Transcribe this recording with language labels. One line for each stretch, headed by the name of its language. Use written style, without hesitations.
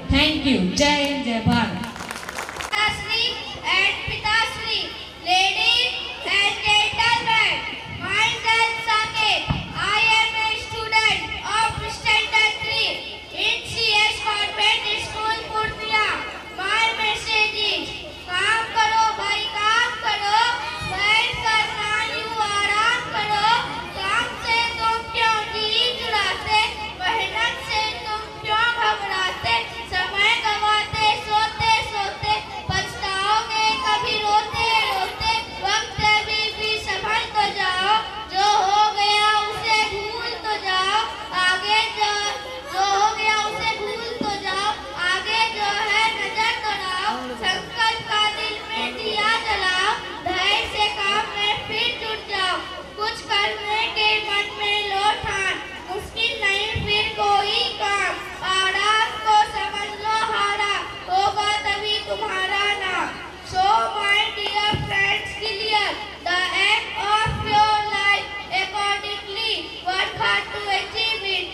English: Thank you. Jai Hind, Jai Bharat. Matasri and Pitasri, ladies and gentlemen, myself Saket, I am a student of Standard 3 in CS Convent School, Purnia. My message is,
Hindi: काम करो भाई काम करो, बैठ कर ना यूं आराम करो, काम से तुम क्यों जी चुराते, मेहनत से तुम क्यों घबराते, समय गवाते सोते सोते, पछताओगे कभी रोते रोते, वक्त भी संभल तो जाओ, जो हो गया उसे भूल तो जाओ, आगे जो हो गया उसे भूल तो जाओ, आगे जो है नजर तो लाओ, संकल्प का दिल में दिया जलाओ, धैर्य से काम में फिर जुट जाओ, कुछ करने के मन में लो ठान, मुश्किल नहीं फिर कोई काम, आराम को समझ लो हारा, होगा तभी तुम्हारा नाम.
English: So my dear friends, clear the aim of your life accordingly, work hard to achieve it.